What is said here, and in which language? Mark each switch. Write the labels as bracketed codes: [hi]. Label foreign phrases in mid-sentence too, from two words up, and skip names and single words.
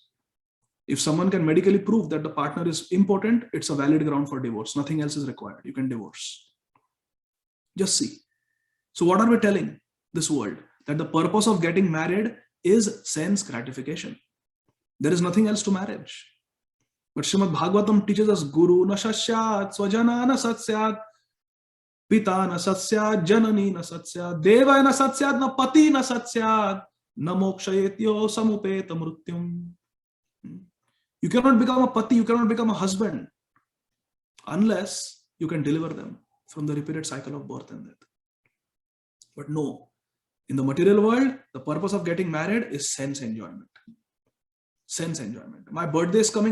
[en] If someone can medically prove that the partner is impotent, it's a valid ground for divorce. Nothing else is required. You can divorce. Just see. So what are we telling this world? That the purpose of getting married is sense gratification. There is nothing else to marriage. But Srimad Bhagavatam teaches us, [sa] गुरु न सस्यात्, स्वजन न सस्यात्, पिता न सस्यात्, जननी न सस्यात्, देव न सस्यात्, न पति न सस्यात्, न मोक्षयेत्यो समुपेत मृत्युम्. [en] You cannot become a pati, you cannot become a husband unless you can deliver them from the repeated cycle of birth and death. But no, in the material world, the purpose of getting married is sense enjoyment. Sense enjoyment. My birthday is coming.